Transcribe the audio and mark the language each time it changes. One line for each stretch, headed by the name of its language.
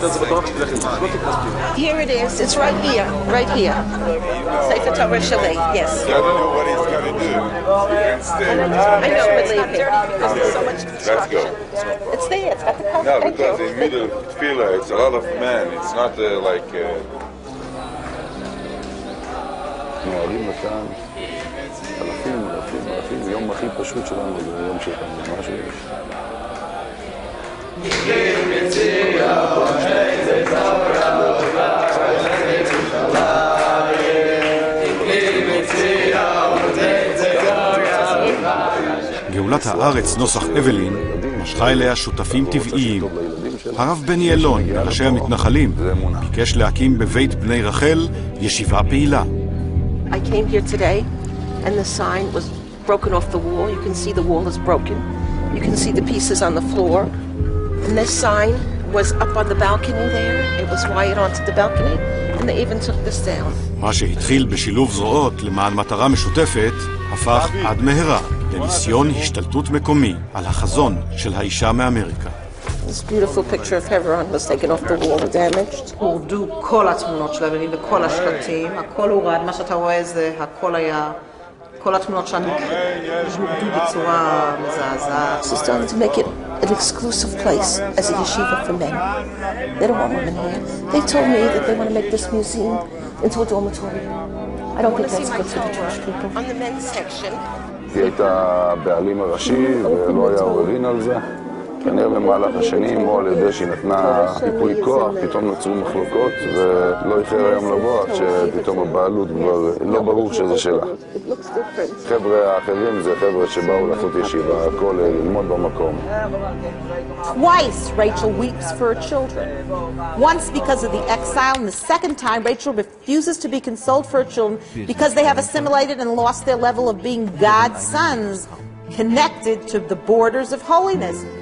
English: Here it is. It's right here. Right here.
Hebrew: Sefer Torah Sheli.
English: Yes. I don't know what he's going to do. I know, believe me. There's so much Let's go. It's there. It's got the cover. No, because in middle of tefillah, it's a lot of men. It's not like...
Hebrew: נוערים לכאן אלפים, יום הכי פשוט שלנו זה יום שלנו, מה שיש. גאולת הארץ נוסח אבלין משכה אליה שותפים טבעיים. הרב בני אלון, ראשי המתנחלים, ביקש להקים בבית בני רחל ישיבה פעילה.
English: I came here today and the sign was broken off the wall. You can see the wall is broken. You can see the pieces on the floor. And this sign was up on the balcony there. It was wired onto the balcony and they even took this down.
Hebrew: מה שהתחיל בשילוב זרועות למען מטרה משותפת הפך עד מהרה לניסיון השתלטות מקומי על החזון של האישה מאמריקה.
English: This beautiful picture of Hebron was taken off the wall and damaged.
Hebrew: הורדו כל התמונות של הבנים וכל השלטים, הכל הורד, מה שאתה רואה זה הכל היה, כל התמונות שלנו הורדו בצורה מזעזעת.
English: This is done to make it an exclusive place as a yeshiva for men. They don't want women here. They told me that they want to make this museum into a dormitory. I don't think that's good for the Jewish people. On the men's section.
Hebrew: היא הייתה בעלים הראשי ולא היה עוררין על זה. כנראה במהלך השנים, או על ידי שהיא נתנה טיפוי כוח, פתאום נוצרו מחלוקות, ולא איחר היום לבוא, שפתאום הבעלות כבר לא ברור שזה שלה. חבר'ה האחרים זה חבר'ה שבאו לעשות ישיבה, הכל ללמוד במקום.
English: Twice Rachel weeps for her children. Once because of the exile, and the second time Rachel refuses to be consoled for her children because they have assimilated and lost their level of being God's sons, connected to the borders of holiness.